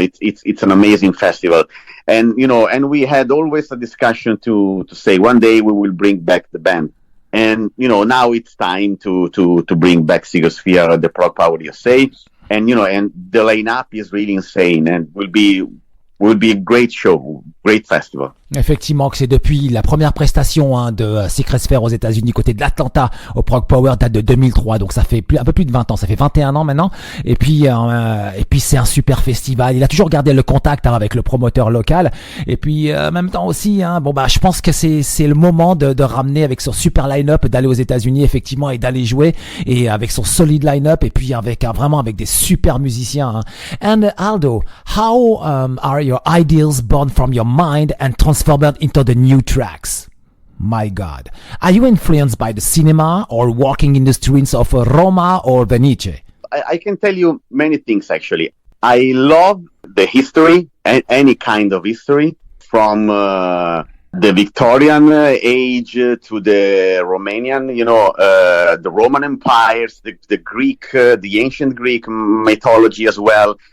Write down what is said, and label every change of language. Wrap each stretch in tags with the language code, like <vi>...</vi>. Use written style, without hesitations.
<en>It's an amazing festival. And, and we had always a discussion to say one day we will bring back the band. And now it's time to bring back Psychosphere at the Prog Power USA, and and the lineup is really insane, and will be a great show, great festival.</en> <fr>Effectivement, que c'est depuis la première prestation de Secret Sphere aux États-Unis côté de l'Atlanta au Prog Power, date de 2003, donc ça fait un peu plus de 20 ans, ça fait 21 ans maintenant. Et puis c'est un super festival. Il a toujours gardé le contact avec le promoteur local. Et puis en même temps aussi, je pense que c'est le moment de ramener avec son super line-up, d'aller aux États-Unis effectivement et d'aller jouer, et avec son solide line-up, et puis avec vraiment avec des super musiciens.</fr> <en>And Aldo, how are your ideas born from your mind and transformed into the new tracks? My God. Are you influenced by the cinema or working in the streets of Roma or Venice? I can tell you many things, actually. I love the history, any kind of history, from the Victorian age to the Romanian, the Roman empires, the Greek, the ancient Greek mythology as well.</en>